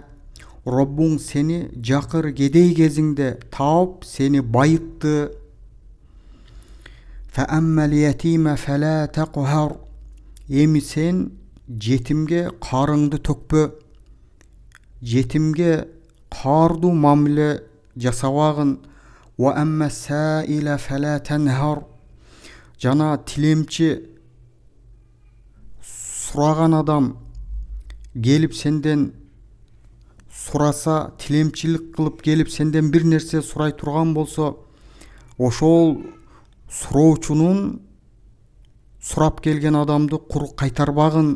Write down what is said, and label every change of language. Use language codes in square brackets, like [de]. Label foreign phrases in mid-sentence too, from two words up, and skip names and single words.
[ky] Роббуң сени жакыр кедей кезиңде таап, сени байытты. [ar] فأما اليتيم فلا تقهر. [ky] Эми сен жетимге карыңды төкпө. Жетимге каардуу мамиле жасабагын. [ar] وأما السائل فلا تنهر. [ky] Жана тилемчи сураган адам келип сенден сураса, тилемчилик кылып келип сенден бир нерсе сурай турган болсо, ошол суроочунун сурап келген адамды кур кайтарбагын.